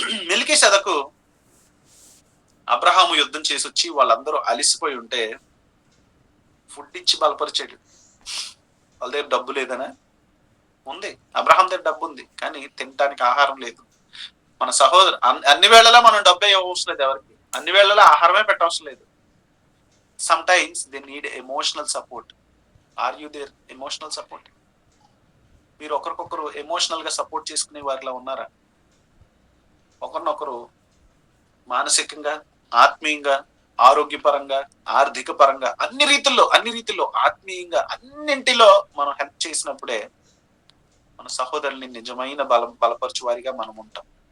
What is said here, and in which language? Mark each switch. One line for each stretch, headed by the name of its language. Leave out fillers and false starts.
Telugu: మెల్కీషెదకు అబ్రహాము యుద్ధం చేసి వచ్చి వాళ్ళందరూ అలిసిపోయి ఉంటే ఫుడ్ ఇచ్చి బలపరిచాడు. వాళ్ళ దగ్గర డబ్బు లేదనా? ఉంది, అబ్రహాం దగ్గర డబ్బు ఉంది, కానీ తినడానికి ఆహారం లేదు. మన సహోదరు అన్ని వేళలా మనం డబ్బే ఇవ్వవసరం లేదు ఎవరికి, అన్ని వేళలా ఆహారమే పెట్టవసరం లేదు.
English: Sometimes they need emotional support. Are you their emotional support?
Telugu: మీరు ఒకరికొకరు ఎమోషనల్ గా సపోర్ట్ చేసుకునే వారిలా ఉన్నారా? ఒకరినొకరు మానసికంగా, ఆత్మీయంగా ఆరోగ్యపరంగా, ఆర్థిక పరంగా, అన్ని రీతిల్లో ఆత్మీయంగా అన్నింటిలో మనం హెల్ప్ చేసినప్పుడే మన సహోదరుల్ని నిజమైన బలపరచు వారిగా మనం ఉంటాం.